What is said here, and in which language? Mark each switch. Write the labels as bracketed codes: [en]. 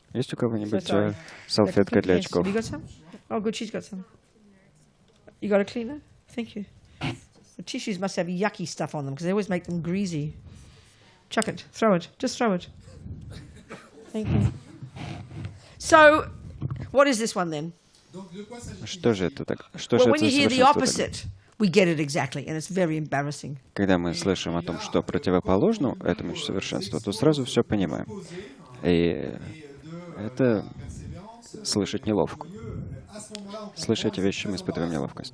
[ru] Есть у кого-нибудь салфетка для очков? [en] Have you got some? Oh, good. She's got some. You got a cleaner? Thank you. The tissues must have yucky stuff on them because they always make them greasy. Chuck it. Throw it. Just throw it. Thank you. So, what is this one then? [ru] Что же это так? [en] Well, when you hear the opposite, we get it exactly, and it's very embarrassing. [ru] Когда мы слышим о том, что противоположно этому совершенству, то сразу все понимаем. И это слышать неловко. Слышать эти вещи мы испытываем неловкость.